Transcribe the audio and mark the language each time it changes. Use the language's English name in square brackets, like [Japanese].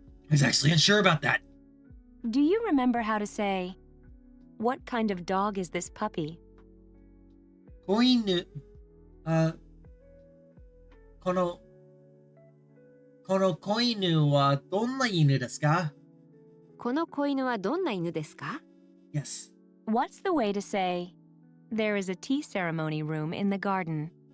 [English] I was actually unsure about that. Do you remember how to say, What kind of dog is this puppy? [Japanese] 子犬、この子犬はどんな犬ですか？この子犬はどんな犬ですか？ [English] Yes. What's the way to say, There is a tea ceremony room in the garden?